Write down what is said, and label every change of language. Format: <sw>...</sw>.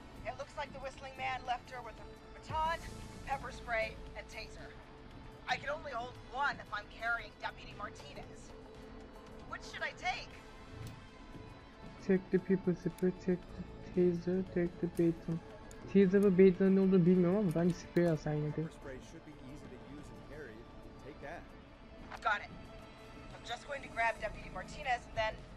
<en>It looks like the whistling man left her with a baton, pepper spray, and taser. I can only hold one if I'm carrying Deputy Martinez. Which should I take? Take the people spray, take the taser, take the baton.</en> <tr>Taser ve baton'ın ne olduğunu bilmiyorum ama bence sprey alsan yine de.</tr> <en>Pepper spray should be easy to use and carry. Take that. Got it. I'm just going to grab Deputy Martinez and then...</en>